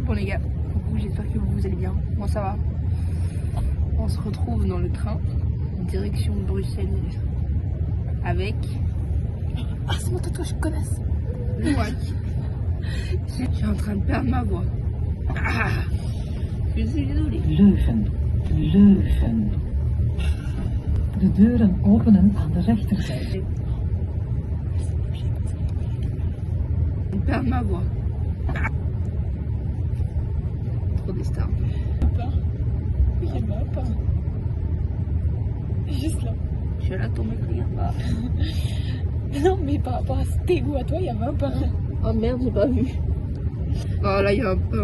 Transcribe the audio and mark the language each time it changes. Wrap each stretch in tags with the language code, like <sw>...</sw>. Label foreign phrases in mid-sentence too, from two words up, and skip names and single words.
<fr>les gars, coucou, j'espère que vous allez bien, moi ça va. On se retrouve dans le train en direction de Bruxelles avec... Ah c'est mon tatouage, je connaisse. Je suis en train de perdre ma voix. Ah, je suis désolée. Leuven, Leuven.</fr> <nl>De deuren openen aan de rechterzijde.</nl> <fr>Je perds ma voix. Ah. Trop des stars. Il y a pas. Juste là. Je suis là, ton mec, regarde pas. Non, mais par rapport à tes goûts à toi, il y a même pas. Oh merde, j'ai pas vu. Oh là, il y a un pain</fr>